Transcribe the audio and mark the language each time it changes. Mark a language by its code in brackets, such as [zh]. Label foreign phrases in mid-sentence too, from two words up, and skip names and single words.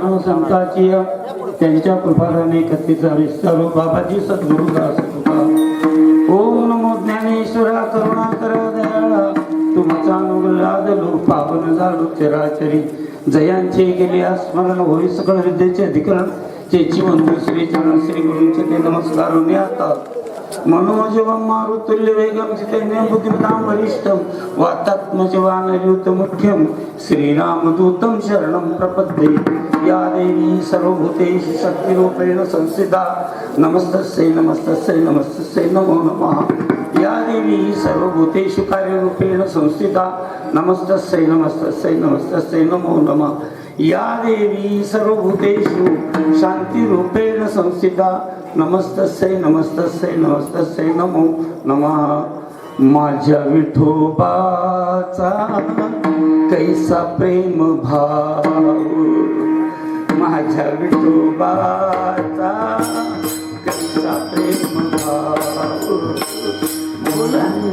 [mr] संतांची त्यांच्या कृपाने कथेचा विस्तार बाबाजी सद्गुरुदास कृपा. ओम नमो ज्ञानेश्वरा करुणाकरा दयाळा तुमचा अनुग्रहाद लो पावन झालो चराचरी जयांचे गेले स्मरण होई सकळ विद्येचे अधिकरण तेची वंदू श्री चरण श्री गुरूंचे ते नमस्कार आता [sa] मनोजवं मारुतुल्य वेगं जितेन्द्रियं बुद्धिमतां वरिष्ठं वातात्मजवानयुतं मुख्यं श्रीरामदूतं शरणं प्रपद्ये. या देवी सर्वभूतेषु शक्तिरूपेण संस्थिता नमस्तस्यै नमस्तस्यै नमस्तस्यै नमो नमः. या देवी सर्वभूतेषु कार्यरूपेण संस्थिता नमस्तस्यै नमस्तस्यै नमस्तस्यै नमो नमः. या देवी सर्वभूतेषु शांतिरूपेण संस्थिता नमस्तस्यै नमस्तस्यै नमस्तस्यै नमो नमः. [mr] माझ्या विठोबाचा कैसा प्रेम भाव माझ्या विठोबाचा कैसा प्रेम भाव बोला